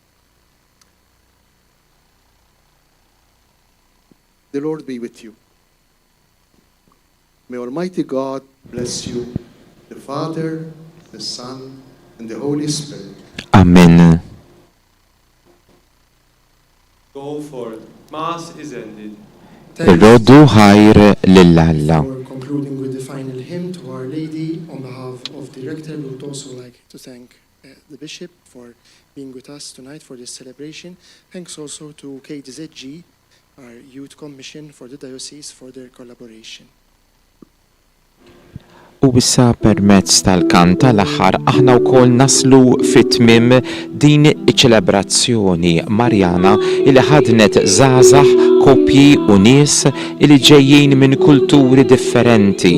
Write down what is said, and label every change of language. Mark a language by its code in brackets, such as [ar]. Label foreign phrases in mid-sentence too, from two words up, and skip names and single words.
[en] The Lord be with you. May Almighty God bless you, the Father, the Son, and the Holy Spirit. Amen. Go forth. Mass is ended. [mt] Roddu ħajr lill-Alla. [en] For concluding with the final hymn to Our Lady, on behalf of the Rector, we would also like to thank the Bishop for being with us tonight for this celebration. Thanks also to KDZG, our Youth Commission for the Diocese, for their collaboration. [mt] U issa permezz tal-kant tal-aħħar aħna wkoll naslu fit-tmiem din iċ-ċelebrazzjoni Marjana li ħadnet żgħażagħ, koppji u nies li ġejjin minn kulturi differenti.